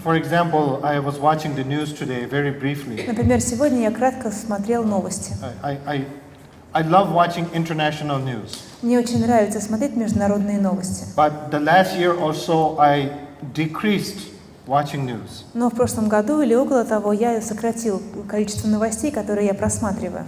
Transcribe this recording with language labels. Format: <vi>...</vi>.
<en>For example, I was watching the news today very briefly.</en> <ru>Например, сегодня я кратко смотрел новости.</ru> <en>I love watching international news.</en> <ru>Мне очень нравится смотреть международные новости.</ru> <en>But the last year or so, I decreased watching news.</en> <ru>Но в прошлом году или около того я сократил количество новостей, которые я просматриваю.</ru>